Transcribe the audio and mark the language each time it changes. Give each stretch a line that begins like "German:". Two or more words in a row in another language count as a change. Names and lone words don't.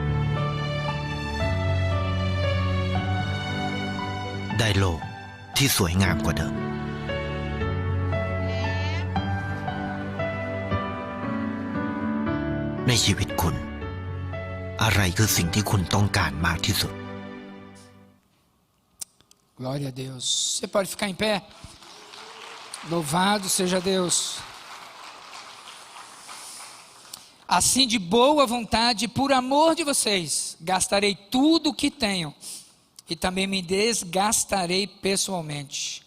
Thai: ได้โลกที่สวยงามกว่าเดิมในชีวิตคุณอะไรคือสิ่งที่คุณต้องการมากที่สุด
Portuguese: Glória a Deus. Você pode ficar em pé? Louvado seja Deus. Assim, de boa vontade, por amor de vocês, gastarei tudo o que tenho e também me desgastarei pessoalmente.